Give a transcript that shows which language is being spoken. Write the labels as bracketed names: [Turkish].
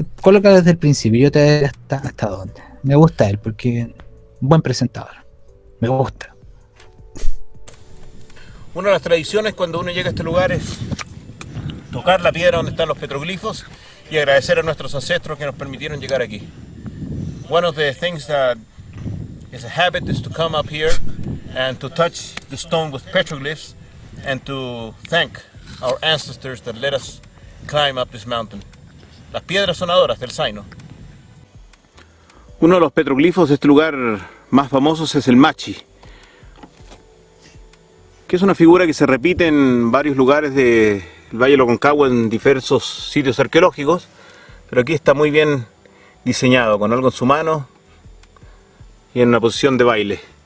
[Spanish] Colócalo desde el principio, yo te diré hasta dónde. Me gusta él porque buen presentador. Me gusta. Una de las tradiciones cuando uno llega a este lugar es tocar la piedra donde están los petroglifos y agradecer a nuestros ancestros que nos permitieron llegar aquí. [English] One of the things that is a habit is to come up here and to touch the stone with petroglyphs and to thank our ancestors that let us climb up this mountain. [Spanish] Las piedras sonadoras del Zaino. Uno de los petroglifos de este lugar más famosos es el Machi, que es una figura que se repite en varios lugares del Valle del Aconcagua en diversos sitios arqueológicos, pero aquí está muy bien diseñado, con algo en su mano y en una posición de baile.